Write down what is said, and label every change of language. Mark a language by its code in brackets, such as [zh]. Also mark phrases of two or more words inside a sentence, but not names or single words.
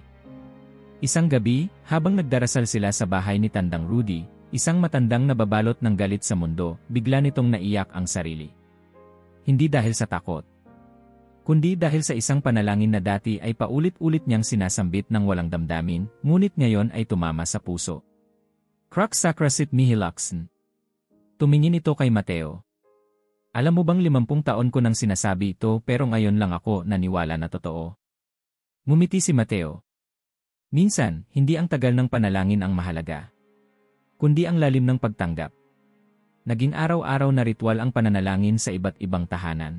[tl] Isang gabi, habang nagdarasal sila sa bahay ni Tandang Rudy, isang matandang nababalot ng galit sa mundo, bigla nitong naiyak ang sarili. Hindi dahil sa takot. Kundi dahil sa isang panalangin na dati ay paulit-ulit niyang sinasambit ng walang damdamin, ngunit ngayon ay tumama sa puso. [la] Crux sacra sit mihi luxen. [tl] Tumingin ito kay Mateo. Alam mo bang 50 taon ko nang sinasabi ito pero ngayon lang ako naniwala na totoo. Ngumiti si Mateo. Minsan, hindi ang tagal ng panalangin ang mahalaga, kundi ang lalim ng pagtanggap. Naging araw-araw na ritual ang pananalangin sa iba't ibang tahanan.